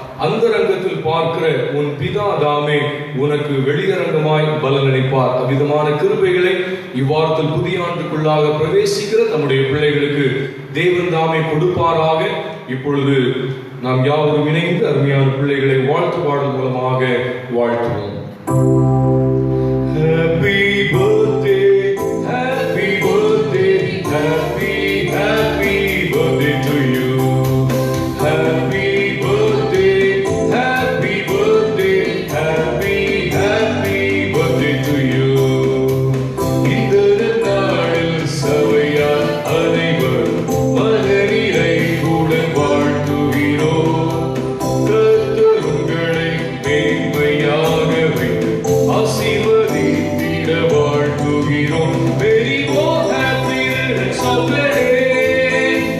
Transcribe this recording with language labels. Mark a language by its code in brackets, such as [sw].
[ta] அந்தரங்கத்தில் பார்க்கிற உன் பிதா தாமே உனக்கு வெளியரங்கமாய் பலன் அளிப்பார். அவ்விதமான கிருபைகளை இவ்வாரத்தில் புதிய ஆண்டுக்குள்ளாக பிரவேசிக்கிற நம்முடைய பிள்ளைகளுக்கு தேவன் தாமே கொடுப்பாராக. இப்பொழுது நாம் யாவரும் இணைந்து அருமையான பிள்ளைகளை வாழ்த்து பாடல் மூலமாக வாழ்த்துவோம். [en] Happy birthday, happy birthday, happy, happy birthday to you. Happy birthday, happy birthday, happy, happy birthday to you. [ta] இந்த நாளில் சபையார் அனைவரும் மலரினை கூட வாழ்த்துகிறோம். கர்த்தர் உங்களை மேன்மையாக வைத்து ஆசீர்வதித்திட வாழ்த்துகிறோம். [en] Many more happy returns of the day.